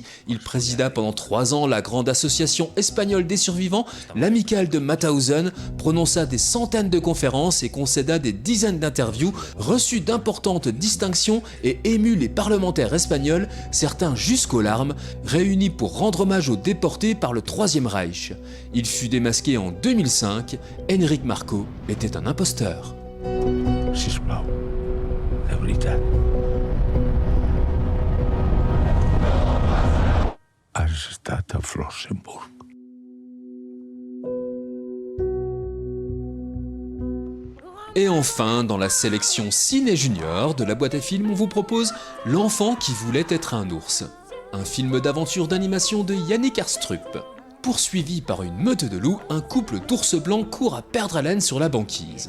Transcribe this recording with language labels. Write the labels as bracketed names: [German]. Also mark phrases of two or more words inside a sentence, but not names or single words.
[French] Il présida pendant 3 ans la grande association espagnole des survivants, l'amicale de Mauthausen, prononça des centaines de conférences et concéda des dizaines d'interviews, reçut d'importantes distinctions et émut les parlementaires espagnols, certains jusqu'aux larmes, réunis pour rendre hommage aux déportés par le Troisième Reich. Il fut démasqué en 2005, Enric Marco était un imposteur. [Catalan] Sisplau, La veritat. Has estat a Flossenburg. [French] Et enfin, dans la sélection Ciné Junior de la boîte à films, on vous propose L'enfant qui voulait être un ours. Un film d'aventure d'animation de Yannick Arstrup. Poursuivi par une meute de loups, un couple d'ours blancs court à perdre haleine sur la banquise.